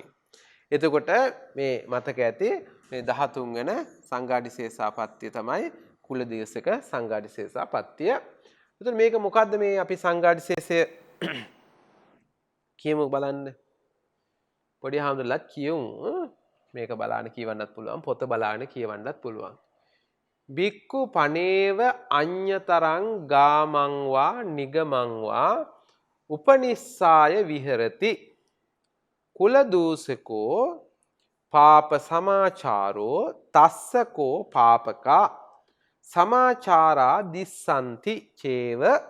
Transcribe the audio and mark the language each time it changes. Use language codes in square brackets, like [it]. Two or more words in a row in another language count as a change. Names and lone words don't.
[si] එතකොට මේ මතක ඇති මේ 13 වෙනි සංඝාදිශේෂාපත්‍ය තමයි කුල දූෂක සංඝාදිශේෂාපත්‍ය. එතකොට මේක මොකද්ද මේ අපි සංඝාදිශේෂය කියමු බලන්න. පොඩි හාමුදුරුවෝත් කියමු. මේක බලාන කියවන්නත් පුළුවන්, පොත බලාන කියවන්නත් පුළුවන්. [pi] බික්කු පනේව අඤ්‍යතරං ගාමං වා නිගමං වා උපනිස්සාය විහෙරති කුල දූසකෝ පාප සමාචාරෝ තස්සකෝ පාපකා සමාචාරා දිස්සanti චේව